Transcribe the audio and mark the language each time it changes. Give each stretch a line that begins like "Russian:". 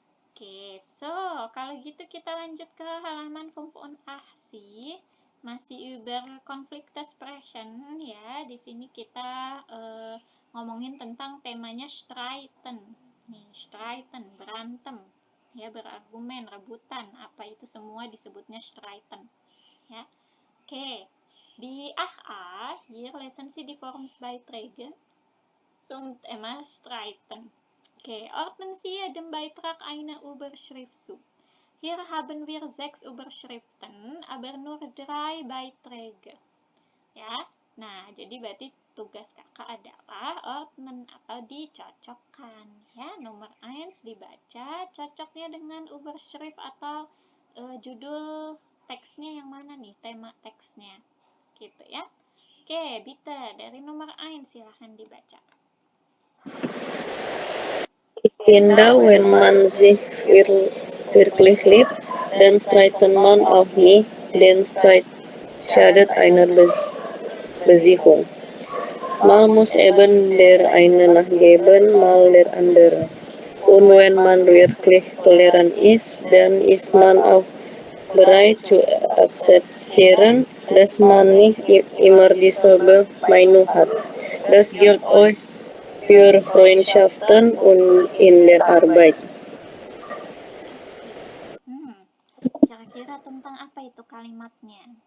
Indonesian: Oke, so kalau gitu kita lanjut ke halaman 85, masih
German: über Konfliktsprechen
Indonesian: ya. Di sini kita ngomongin tentang temanya streiten. Nih, streiten, berantem. Ya, berargumen, rebutan, apa itu semua disebutnya streiten. Ya. Oke.
German: Di A, hier lesen Sie die Formsbeiträge zum Thema streiten. Okay, ordnen Sie den Beitrag einer Überschrift zu. Hier haben wir 6 Überschriften, aber nur 3 Beiträge.
Indonesian: Ya, nah jadi berarti tugas kakak adalah ordnen atau dicocokkan. Ya, nomor 1 dibaca, cocoknya dengan Überschrift atau judul teksnya yang mana nih, tema teksnya. Gitu ya. Oke, bitte dari nomor 1 silahkan dibaca.
German: Finde, wenn man sich wirklich liebt, dann streitet man auch nicht, denn Streit schadet einer Beziehung. Mal muss eben der eine nachgeben, mal der andere. Und wenn man wirklich tolerant ist, dann ist man auch bereit zu akzeptieren, dass man nicht immer dieselbe Meinung hat. Das gilt auch für Freundschaften und in der Arbeit.
Indonesian: Kira-kira tentang apa itu kalimatnya?